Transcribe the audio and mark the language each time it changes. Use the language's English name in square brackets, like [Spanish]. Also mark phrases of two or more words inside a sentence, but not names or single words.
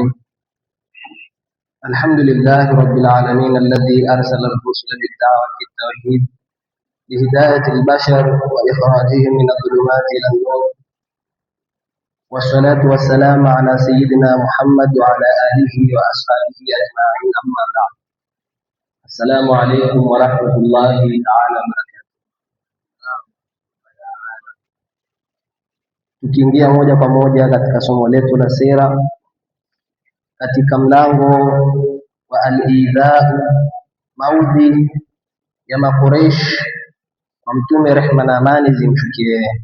[Arabic] الحمد لله رب العالمين الذي أرسل الرسل بالدعوة التوحيد لهداية البشر وإخراجهم من الظلمات إلى النور، والصلاة والسلام على سيدنا محمد وعلى آله وأصحابه أجمعين، أما بعد. السلام عليكم ورحمة الله تعالى وبركاته. [Swahili] Tukiingia moja kwa moja katika somo letu la sira katika mlango wa al-idhaa, maudhi ya Makuraish wa Mtume, rehma na amani zimshukie.